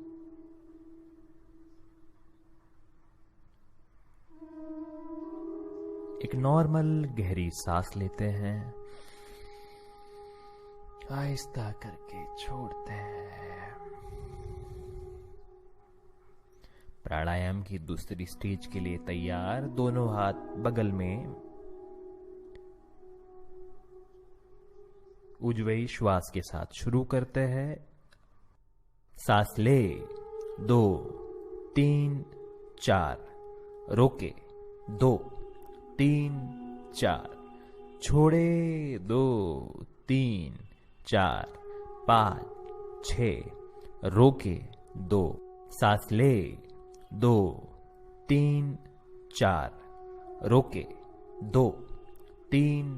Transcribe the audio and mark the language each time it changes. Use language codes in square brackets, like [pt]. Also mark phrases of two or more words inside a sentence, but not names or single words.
[hi] एक नॉर्मल गहरी सांस लेते हैं, आहिस्ता करके छोड़ते हैं। प्राणायाम की दूसरी स्टेज के लिए तैयार। दोनों हाथ बगल में। उज्ज्वयी श्वास के साथ शुरू करते हैं। सांस ले, 2 3 4, रोके, 2 3 4, छोड़े, 2 3 4 5 6, रोके, 2, सांस ले, 2 3 4, रोके, 2 3